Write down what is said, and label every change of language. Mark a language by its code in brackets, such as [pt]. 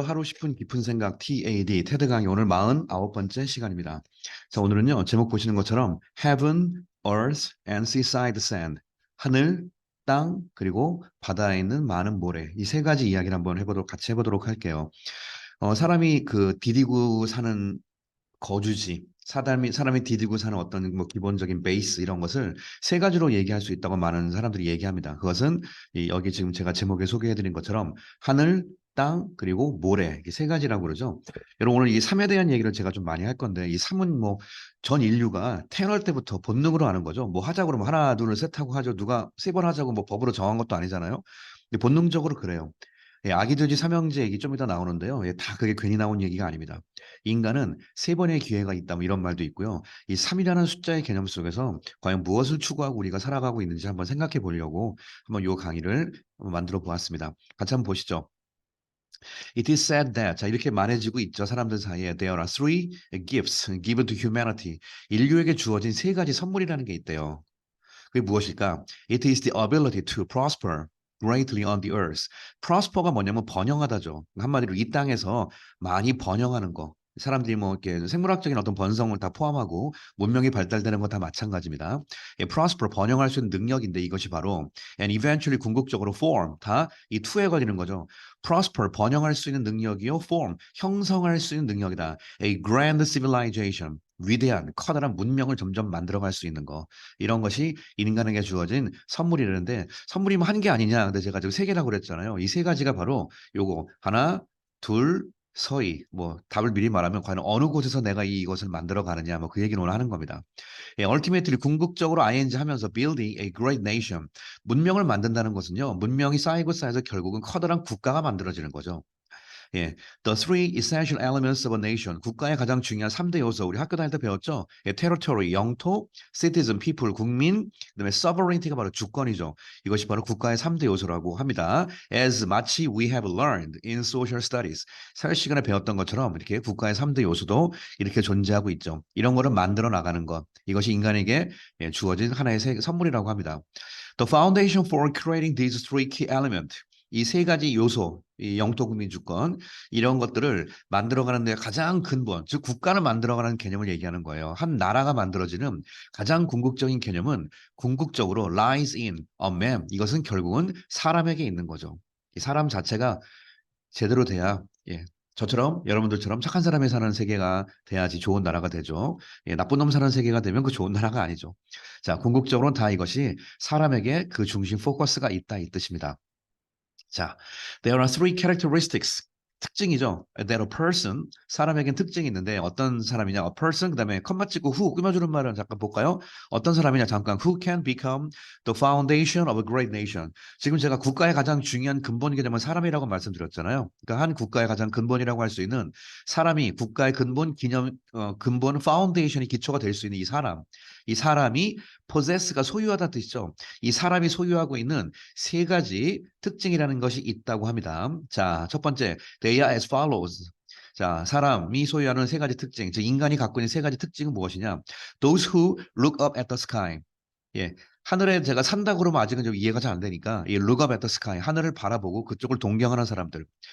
[ko] 하루 10분 깊은 생각 TAD 테드 강의 오늘 49번째 시간입니다. 자, 오늘은요. 제목 보시는 것처럼 [en] Heaven, Earth and Seaside Sand. [ko] 하늘, 땅, 그리고 바다에 있는 많은 모래. 이 세 가지 이야기를 한번 같이 해보도록 할게요. 사람이 디디고 사는 거주지, 사람이 디디고 사는 어떤 뭐 기본적인 베이스 이런 것을 세 가지로 얘기할 수 있다고 많은 사람들이 얘기합니다. 그것은 여기 지금 제가 제목에 소개해드린 것처럼 하늘, 땅, 그리고 모래 이 세 가지라고 그러죠. 여러분 오늘 이 삶에 대한 얘기를 제가 좀 많이 할 건데 이 삶은 뭐 전 인류가 태어날 때부터 본능으로 하는 거죠. 뭐 하자고 그러면 하나, 둘, 셋 하고 하죠. 누가 세 번 하자고 뭐 법으로 정한 것도 아니잖아요. 근데 본능적으로 그래요. 예, 아기돼지 삼형제 얘기 좀 이따 나오는데요. 예, 다 그게 괜히 나온 얘기가 아닙니다. 인간은 세 번의 기회가 있다, 뭐 이런 말도 있고요. 이 3이라는 숫자의 개념 속에서 과연 무엇을 추구하고 우리가 살아가고 있는지 한번 생각해 보려고 한번 이 강의를 한번 만들어 보았습니다. 같이 한번 보시죠. [en] It is said that, [ko] 자, 이렇게 말해지고 있죠. 사람들 사이에 [en] there are three gifts given to humanity. [ko] 인류에게 주어진 세 가지 선물이라는 게 있대요. 그게 무엇일까? [en] It is the ability to prosper greatly on the earth. [ko] prosper가 뭐냐면 번영하다죠. 한마디로 이 땅에서 많이 번영하는 거. 사람들이 뭐 이렇게 생물학적인 어떤 번성을 다 포함하고 문명이 발달되는 건 다 마찬가지입니다. 예, prosper 번영할 수 있는 능력인데 이것이 바로 [en] and eventually [ko] 궁극적으로 form 다 이 투에 걸리는 거죠. prosper 번영할 수 있는 능력이요, form 형성할 수 있는 능력이다. [en] A grand civilization [ko] 위대한 커다란 문명을 점점 만들어갈 수 있는 거. 이런 것이 인간에게 주어진 선물이라는데 선물이 뭐 한 개 아니냐. 근데 제가 지금 세 개라고 그랬잖아요. 이 세 가지가 바로 요거 하나, 둘, 서희. 뭐 답을 미리 말하면 과연 어느 곳에서 내가 이것을 만들어 가느냐. 뭐 그 얘기를 오늘 하는 겁니다. [en] 예, ultimately 궁극적으로 ing 하면서 building a great nation. [ko] 문명을 만든다는 것은요. 문명이 쌓이고 쌓여서 결국은 커다란 국가가 만들어지는 거죠. [en] 예, The three essential elements of a nation. [ko] 국가의 가장 중요한 3대 요소. 우리 학교 다닐 때 배웠죠? 예, territory, 영토, citizen, people, 국민, 그다음에 sovereignty가 바로 주권이죠. 이것이 바로 국가의 3대 요소라고 합니다. [en] As 마치 we have learned in social studies. [ko] 사회 시간에 배웠던 것처럼 이렇게 국가의 3대 요소도 이렇게 존재하고 있죠. 이런 거를 만들어 나가는 것. 이것이 인간에게 주어진 하나의 선물이라고 합니다. [en] The foundation for creating these three key elements. [ko] 이 세 가지 요소, 이 영토 국민 주권 이런 것들을 만들어가는 데 가장 근본, 즉 국가를 만들어가는 개념을 얘기하는 거예요. 한 나라가 만들어지는 가장 궁극적인 개념은 궁극적으로 [en] lies in a man. [ko] 이것은 결국은 사람에게 있는 거죠. 이 사람 자체가 제대로 돼야 저처럼 여러분들처럼 착한 사람이 사는 세계가 돼야지 좋은 나라가 되죠. 예, 나쁜 놈 사는 세계가 되면 그 좋은 나라가 아니죠. 자, 궁극적으로는 다 이것이 사람에게 그 중심 포커스가 있다 이 뜻입니다. [en] 자, there are three characteristics. [ko] 특징이죠. [en] That a person, [ko] 사람에겐 특징이 있는데 어떤 사람이냐? A person, 그다음에 컴마 찍고 who 꾸며주는 말은 잠깐 볼까요? 어떤 사람이냐? [en] 잠깐 who can become the foundation of a great nation. [ko] 지금 제가 국가의 가장 중요한 근본 개념은 사람이라고 말씀드렸잖아요. 그러니까 한 국가의 가장 근본이라고 할 수 있는 사람이 국가의 근본 파운데이션이 기초가 될 수 있는 이 사람이 possess가 소유하다 뜻이죠. 이 사람이 소유하고 있는 세 가지 특징이라는 것이 있다고 합니다. 자, 첫 번째, [en] they are as follows. [ko] 자, 사람이 소유하는 세 가지 특징, 즉 인간이 갖고 있는 세 가지 특징은 무엇이냐? [en] Those who look up at the sky. [ko] 예, 하늘에 제가 산다고 그러면 아직은 좀 이해가 잘 안 되니까 이 [en] look up at the sky, [ko] 하늘을 바라보고 그쪽을 동경하는 사람들.